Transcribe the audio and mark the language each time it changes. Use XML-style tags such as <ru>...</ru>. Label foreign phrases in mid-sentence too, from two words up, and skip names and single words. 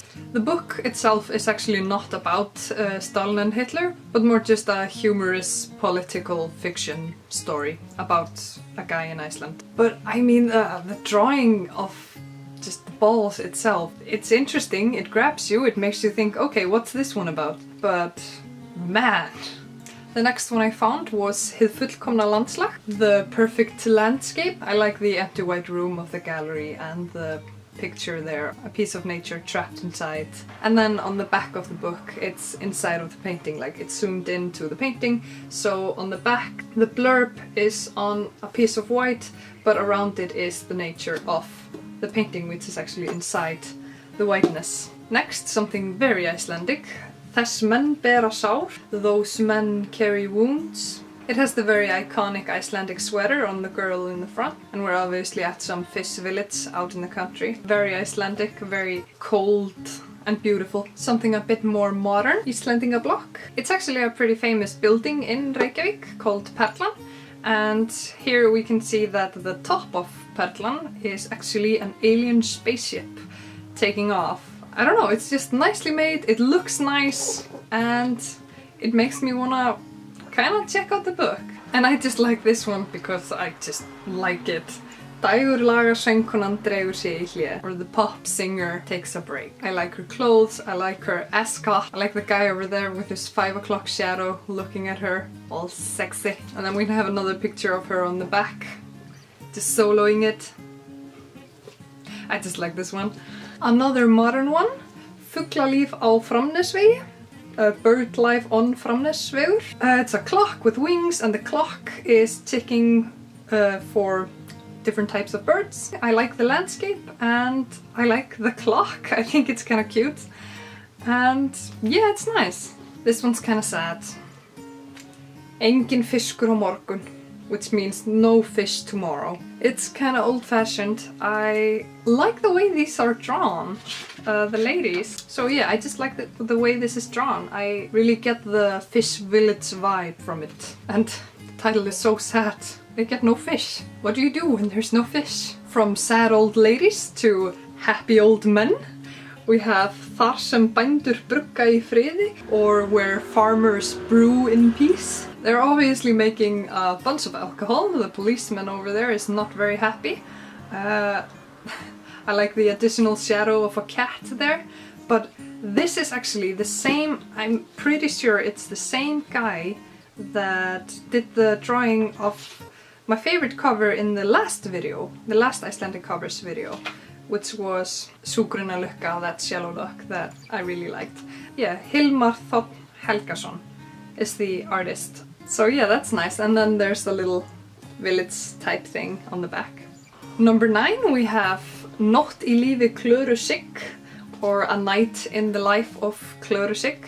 <en>The book itself is actually not about Stalin and Hitler, but more just a humorous political fiction story about a guy in Iceland. But I mean, the drawing of just the balls itself, it's interesting, it grabs you, it makes you think, okay, what's this one about? But man. The next one I found was Hið fullkomna landslag, the perfect landscape. I like the empty white room of the gallery and the picture there, a piece of nature trapped inside. And then on the back of the book, it's inside of the painting, like it's zoomed into the painting. So on the back, the blurb is on a piece of white, but around it is the nature of the painting, which is actually inside the whiteness. Next, something very Icelandic. Þess menn bera sár, those men carry wounds. It has the very iconic Icelandic sweater on the girl in the front, and we're obviously at some fish village out in the country. Very Icelandic, very cold and beautiful. Something a bit more modern, Icelandingablock. It's actually a pretty famous building in Reykjavik called Perlan, and here we can see that the top of Perlan is actually an alien spaceship taking off. I don't know, it's just nicely made, it looks nice, and it makes me wanna kinda check out the book. And I just like this one because I just like it. Dægurlagasöngkonan dregur sig í hlé, or the pop singer takes a break. I like her clothes, I like her ascot, I like the guy over there with his 5 o'clock shadow looking at her, all sexy. And then we have another picture of her on the back, just soloing it. I just like this one. Another modern one, Fuglalíf á Framnesvegi, Bird Life on Framnesvegur. It's a clock with wings, and the clock is ticking for different types of birds. I like the landscape and I like the clock. I think it's kind of cute. And yeah, it's nice. This one's kind of sad. Engin fiskur á morgun, which means no fish tomorrow. It's kind of old-fashioned. I like the way these are drawn, the ladies. So yeah, I just like the way this is drawn. I really get the fish village vibe from it. And the title is so sad. They get no fish. What do you do when there's no fish? From sad old ladies to happy old men. We have Þar sem bændur brugga í friði, or Where farmers brew in peace. They're obviously making a bunch of alcohol. The policeman over there is not very happy. I like the additional shadow of a cat there, but this is actually the same, I'm pretty sure it's the same guy that did the drawing of my favorite cover in the last video, the last Icelandic covers video, which was Sú grunna lukka, that shallow look that I really liked. Yeah, Hilmar Þ. Helgason is the artist. So yeah, that's nice. And then there's a little village type thing on the back. Number 9, we have Nótt í lífi Klöru Sigg, or A Night in the Life of Klöru Sigg.</en>